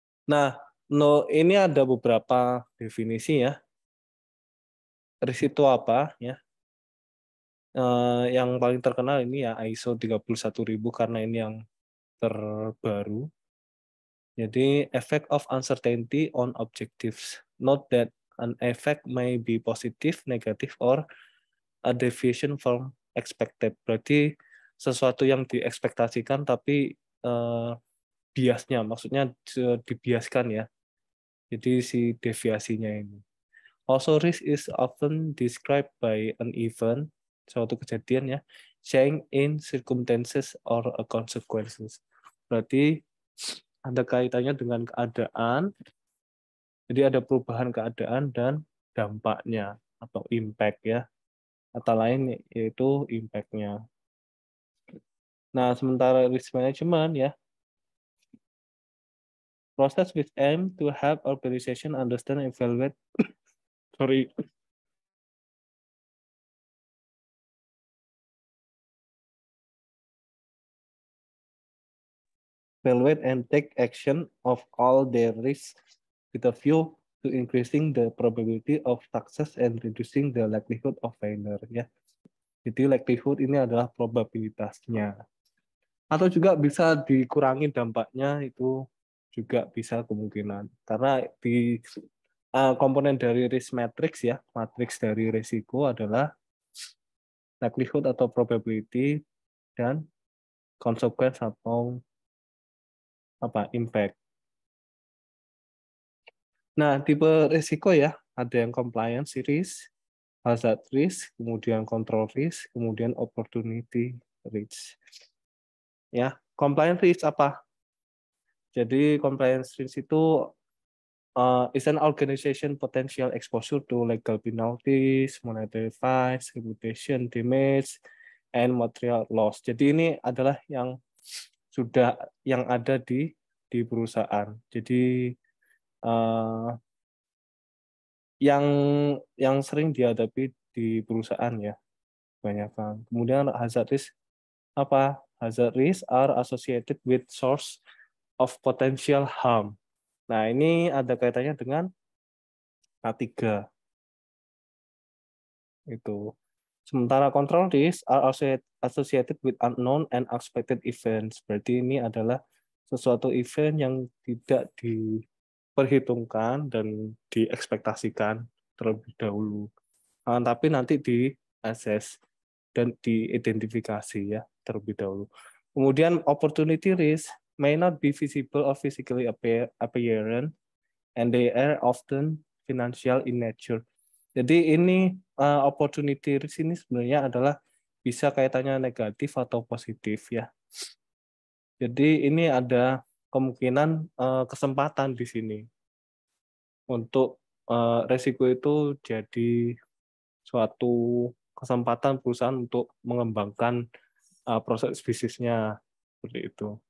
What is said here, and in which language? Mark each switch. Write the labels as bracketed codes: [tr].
[id] Nah, ini ada beberapa definisi ya. Risiko apa ya? Yang paling terkenal ini ya ISO 31000 karena ini yang terbaru. Jadi [en] effect of uncertainty on objectives. Note that an effect may be positive, negative, or a deviation from expected. [id] Berarti sesuatu yang diekspektasikan tapi biasnya, maksudnya dibiaskan ya. Jadi si deviasinya ini. [en] Also, risk is often described by an event, [id] suatu kejadian ya, [en] change in circumstances or a consequences. [id] Berarti ada kaitannya dengan keadaan, jadi ada perubahan keadaan dan dampaknya atau impact ya, kata lain yaitu impact-nya. [en] Nah, sementara risk management ya, process which aim to help organization understand, evaluate, sorry, evaluate and take action of all their risks with a view to increasing the probability of success and reducing the likelihood of failure ya. [id] Jadi likelihood ini adalah probabilitasnya. Atau juga bisa dikurangi dampaknya, itu juga bisa kemungkinan. Karena di komponen dari risk matrix ya, matriks dari risiko adalah likelihood atau probability dan consequence atau apa impact. Nah, tipe risiko ya, ada yang compliance risk, hazard risk, kemudian control risk, kemudian opportunity risk. Ya, compliance risk apa? Jadi [en] compliance risk itu is an organization potential exposure to legal penalties, monetary fines, reputation damage, and material loss. [id] Jadi ini adalah yang sudah yang ada di perusahaan. Jadi uh, yang sering dihadapi di perusahaan ya, banyak kan. Kemudian hazard risk apa? [en] Hazard risk are associated with source of potential harm. [id] Nah, ini ada kaitannya dengan K3 itu. [en] Sementara control risk are associated with unknown and unexpected events. [id] Berarti ini adalah sesuatu event yang tidak diperhitungkan dan diekspektasikan terlebih dahulu. Tapi nanti di-assess dan diidentifikasi ya terlebih dahulu. [en] Kemudian opportunity risk may not be visible or physically apparent, and they are often financial in nature. [id] Jadi ini opportunity risk ini sebenarnya adalah bisa kaitannya negatif atau positif ya. Jadi ini ada kemungkinan kesempatan di sini untuk resiko itu jadi suatu kesempatan perusahaan untuk mengembangkan proses bisnisnya seperti itu.